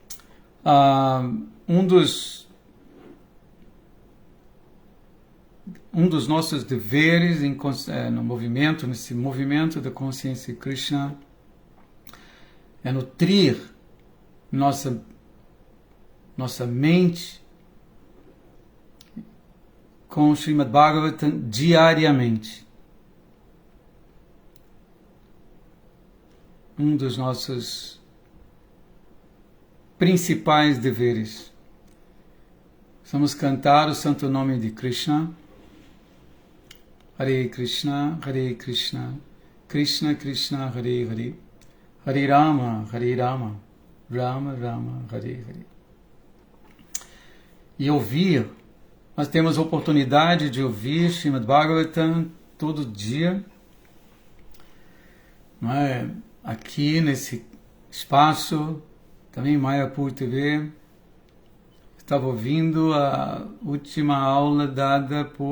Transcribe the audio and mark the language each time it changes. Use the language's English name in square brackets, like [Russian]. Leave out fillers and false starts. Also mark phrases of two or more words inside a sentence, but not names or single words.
[Portuguese] Um dos nossos deveres nesse movimento da consciência Krishna, é nutrir nossa mente com o Srimad Bhagavatam diariamente. Um dos nossos principais deveres. Vamos cantar o santo nome de Krishna. Hare Krishna, Krishna Krishna, Hare Hare, Hare Rama, Rama Rama, Hare Hare. E ouvir, nós temos a oportunidade de ouvir Srimad Bhagavatam todo dia, não é? Aqui nesse espaço, também Mayapur TV, estava ouvindo a última aula dada